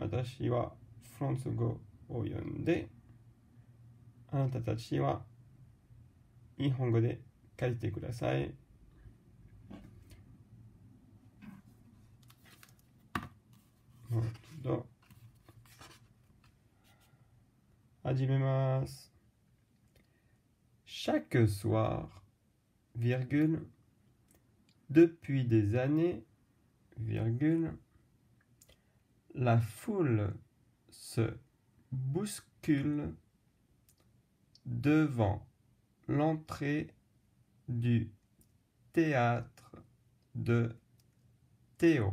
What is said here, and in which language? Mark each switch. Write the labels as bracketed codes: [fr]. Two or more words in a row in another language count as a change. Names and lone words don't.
[ja] 私はフランス語を読んで、あなたたちは日本語で書いてください。もう一度始めます。 [fr] Chaque soir, virgule, depuis des années, virgule, la foule se bouscule devant l'entrée du théâtre de Théo.